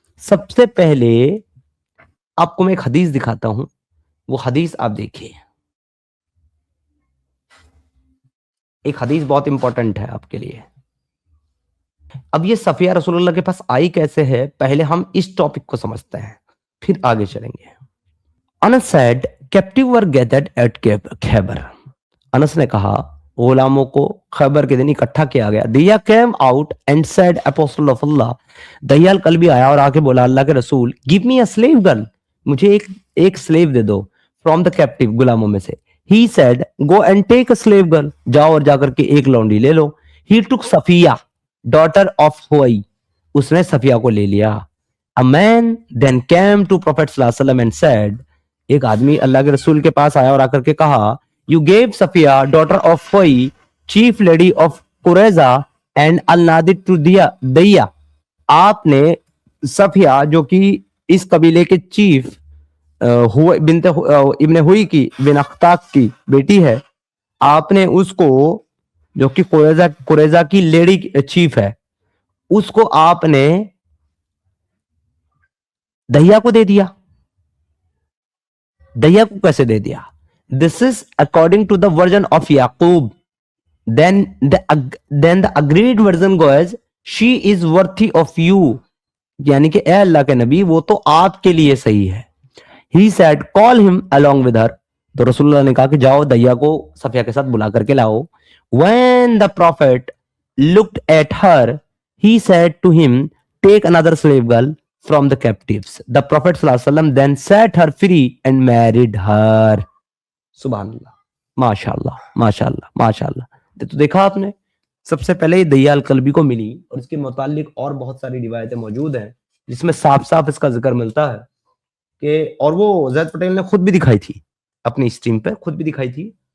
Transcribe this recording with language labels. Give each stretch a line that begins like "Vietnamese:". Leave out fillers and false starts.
Urdu: سب سے پہلے آپ کو میں ایک حدیث دکھاتا ہوں, وہ حدیث آپ دیکھیے. ایک حدیث بہت امپورٹنٹ ہے آپ کے لیے. اب یہ صفیہ رسول اللہ کے پاس آئی کیسے ہے, پہلے ہم اس ٹاپک کو سمجھتے ہیں, پھر آگے چلیں گے.
English: Anas said captive were gathered at Khaybar.
Urdu: انس نے کہا غلاموں کو خیبر کے دن اکٹھا کیا گیا.
English: Dihya came out and said apostle of Allah.
Urdu: دہیال کلبی آیا اور آ کے بولا اللہ کے رسول,
English: give me a slave girl,
Urdu: مجھے ایک slave they do,
English: from the captive,
Urdu: غلاموں میں سے.
English: He said go and take a slave girl,
Urdu: جاؤ اور جا کر کے ایک لونڈی لے لو.
English: He took Safiya, daughter of Huwai,
Urdu: اس نے صفیہ کو لے لیا.
English: A man then came to Prophet صلی اللہ علیہ وسلم and said,
Urdu: ایک آدمی اللہ کے رسول کے پاس آیا اور آ کر کے کہا,
English: you gave Safiya, daughter of Huwai, chief lady of Qurayza and al-Nadir to Diyya.
Urdu: آپ نے صفیہ جو کہ اس قبیلے کے چیف بنت ابن ہوئی کی بن اختاق کی بیٹی ہے, آپ نے اس کو جو کہ قریظہ کی لیڈی چیف ہے, اس کو آپ نے دہیا کو دے دیا. دہیا کو کیسے دے دیا؟
English: This is according to the version of Yaqub. Then the agreed version goes, she is worthy of you.
Urdu: یعنی کہ اے اللہ کے نبی وہ تو آپ کے لیے صحیح ہے.
English: He said call him along with her.
Urdu: تو رسول اللہ نے کہا کہ جاؤ دہیا کو صفیہ کے ساتھ بلا کر کے لاؤ.
English: When the prophet looked at her, he said to him, take another slave girl from the captives. The Prophet صلی اللہ علیہ وسلم then set her free and married her.
Urdu: سبحان اللہ, ماشاء اللہ ماشاء اللہ ماشاء اللہ. تو دیکھا آپ نے, سب سے پہلے یہ دہیال کلبی کو ملی, اور اس کے متعلق اور بہت ساری روایتیں موجود ہیں جس میں صاف صاف اس کا ذکر ملتا ہے کہ, اور وہ زید پٹیل نے خود بھی دکھائی تھی اپنی اسٹریم پہ, خود بھی دکھائی تھی